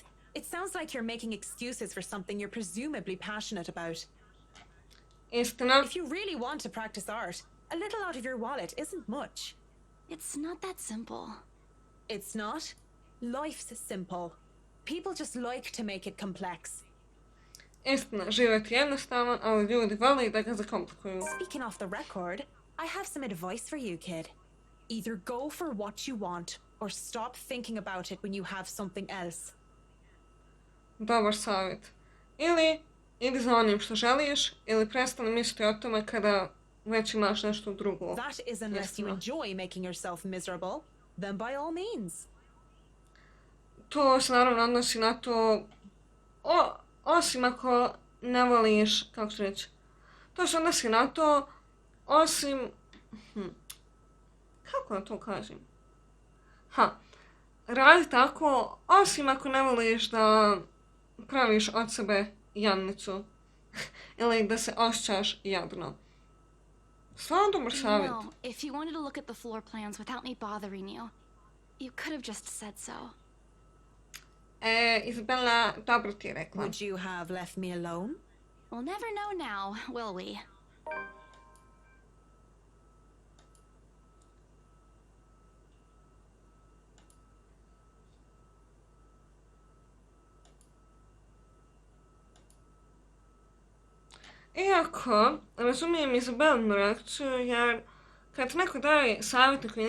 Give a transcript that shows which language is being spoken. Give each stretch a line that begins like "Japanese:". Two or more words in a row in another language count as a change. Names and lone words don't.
English: It sounds like you're making excuses for something you're presumably passionate about.
Bosnian: Istina.
English: If you really want to practice art, a little out of your wallet isn't much. It's not that simple. It's not? Life's simple. People just like to make it complex.
Bosnian: Istina, život je jednostavan, ali ljudi vole da ga zakomplikuju.
English: Speaking off the record, I have some advice for you, kid. Either go for what you want, or stop thinking about it when you have something else.
Bosnian: Dobar savjet. Ili idi za onim što želiš, ili prestani misliti o tome kada već imaš nešto drugo.
English: That is unless you enjoy making yourself miserable, then by all means.
Bosnian: To se naravno odnosi na to, osim ako ne voliš, kako ću reći, to se odnosi na to, osim, kako da to kažem? Radi tako, osim ako ne voliš da praviš od sebe jadnicu, ili da se osjećaš jadno. Stvarno dobar savjet.
English: No, if you wanted to look at the floor plans without me bothering you, you could have just said so.
Bosnian: Izabela, dobro ti je rekla.
English: Would you have left me alone? We'll never know now, will we?
Bosnian: Iako, razumijem Izabelinu reakciju, jer kad neko daje savjete koji